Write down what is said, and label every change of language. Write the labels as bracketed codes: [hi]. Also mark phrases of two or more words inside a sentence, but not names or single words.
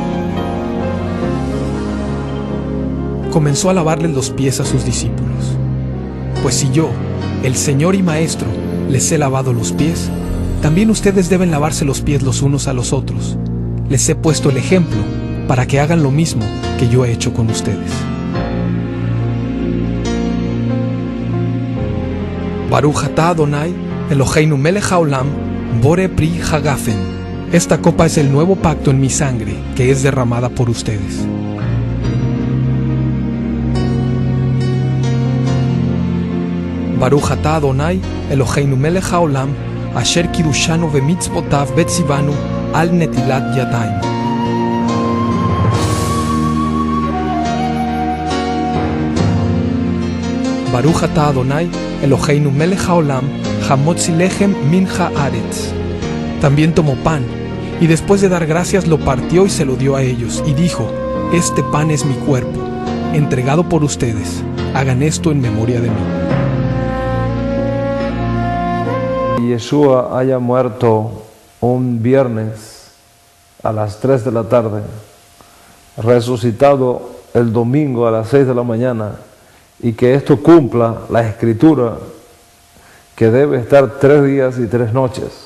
[es] Comenzó a lavarle los pies a sus discípulos. Pues si yo, el Señor y Maestro, les he lavado los pies, también ustedes deben lavarse los pies los unos a los otros. Les he puesto el ejemplo para que hagan lo mismo que yo he hecho con ustedes. [he] ברוך אתה אדוני, אלוהינו מלך העולם, בורא פרי הגפן. [es] Esta copa es el nuevo pacto en mi sangre, que es derramada por ustedes. [he] ברוך אתה אדוני, אלוהינו מלך העולם, אשר קידשנו במצוותיו וציוונו על נטילת ידיים. ברוך אתה אדוני, אלוהינו מלך העולם, המוציא לחם מן הארץ. [es] También tomó pan, y después de dar gracias lo partió y se lo dio a ellos, y dijo: Este pan es mi cuerpo, entregado por ustedes. Hagan esto en memoria de mí. Yeshua haya muerto un viernes a las 3 de la tarde, resucitado el domingo a las 6 de la mañana, y que esto cumpla la escritura que debe estar 3 días y 3 noches.